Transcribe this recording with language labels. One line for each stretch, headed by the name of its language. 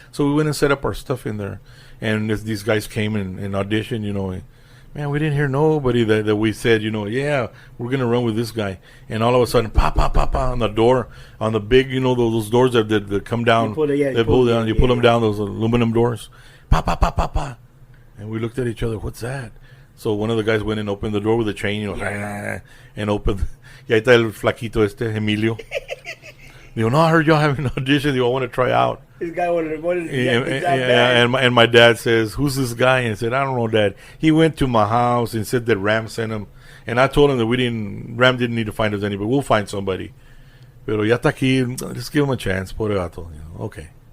English: So we went and set up our stuff in there, and these guys came and auditioned, Man, we didn't hear nobody that we said, yeah, we're going to run with this guy. And all of a sudden, pop, on the door, on the big, those doors that come down. You pull them down, those aluminum doors. Pop. And we looked at each other, what's that? So one of the guys went and opened the door with a chain, and opened.
Spanish: Y ahí está el flaquito Emilio. Digo, no,
English: I heard y'all having an audition. I want to try out. This guy wanted and my dad says, who's this guy? And I said, I don't know, Dad. He went to my house and said that Ram sent him. And I told him that Ram didn't need to find us anybody. We'll find somebody.
Spanish: Pero ya está aquí.
English: Just give him a chance.
Spanish: Pobre gato.
English: Okay.